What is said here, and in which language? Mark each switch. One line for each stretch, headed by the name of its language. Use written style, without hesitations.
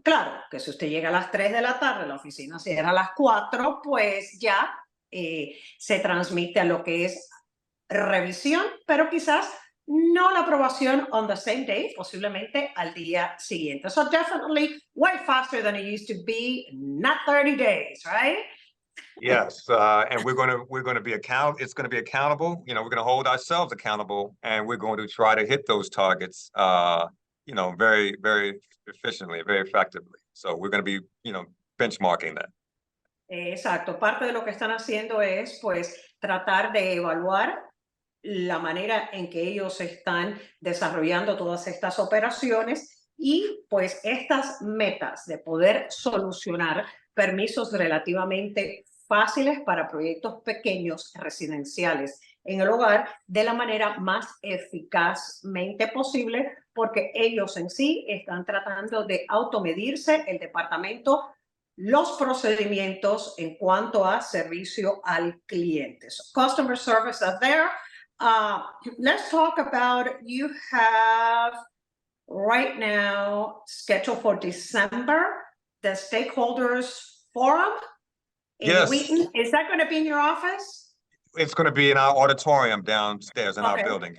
Spanish: Claro, que si usted llega a las 3 de la tarde, la oficina cierra a las 4, pues ya se transmite a lo que es revisión, pero quizás no la aprobación
English: on the same day,
Spanish: posiblemente al día siguiente.
English: So definitely way faster than it used to be, not 30 days, right? Yes, and we're going to be it's going to be accountable. We're going to hold ourselves accountable, and we're going to try to hit those targets, very, very efficiently, very effectively. So we're going to be, benchmarking that.
Spanish: Exacto, parte de lo que están haciendo es pues tratar de evaluar la manera en que ellos están desarrollando todas estas operaciones y pues estas metas de poder solucionar permisos relativamente fáciles para proyectos pequeños residenciales en el hogar de la manera más eficazmente posible, porque ellos en sí están tratando de automedirse el departamento los procedimientos en cuanto a servicio al cliente.
English: So customer service is there. Let's talk about, you have right now scheduled for December, the stakeholders forum in Yes. Wheaton. Is that going to be in your office? It's going to be in our auditorium downstairs in our building.